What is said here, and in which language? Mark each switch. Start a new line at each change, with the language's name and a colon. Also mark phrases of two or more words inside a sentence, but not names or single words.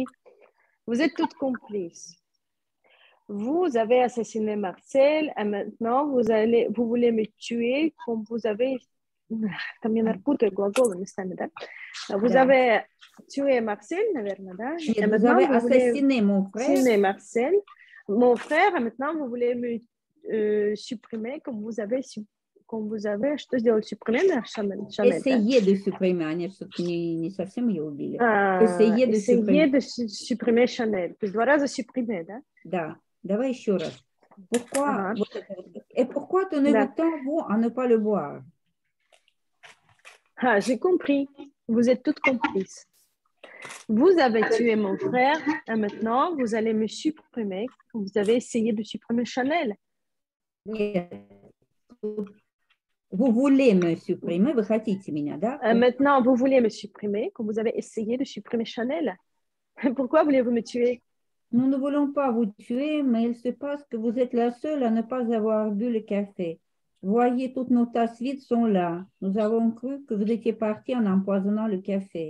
French: Vous êtes toutes complices. Vous avez assassiné Marcel et maintenant vous voulez me tuer comme vous avez... Vous avez tué Marcel, Нет, vous avez assassiné mon frère. Assassiné Marcel, mon frère, et maintenant vous voulez me supprimer comme vous avez
Russian: что сделать,
French: supprimer, Chanel? Essayez de supprimer,
Russian: они все-таки не совсем ее убили.
French: Essayez de supprimer Chanel.
Russian: То есть 2 раза supprimer, да? Да, давай еще раз.
French: Pourquoi, et pourquoi tenez-vous tant, vous, à ne pas le boire? Ah, j'ai compris. Vous êtes toutes complices. Vous avez tué mon frère et maintenant vous allez me supprimer. Vous avez essayé de supprimer Chanel. Нет. Vous voulez me supprimer,
Russian: вы хотите меня, да?
French: Maintenant, vous voulez me supprimer, comme vous avez essayé de supprimer Chanel. Pourquoi voulez-vous me tuer? Nous ne voulons pas vous tuer, mais il se passe que vous êtes la seule à ne pas avoir bu le café. Voyez, toutes nos tasses vides sont là. Nous avons cru que vous étiez parti en empoisonnant le café.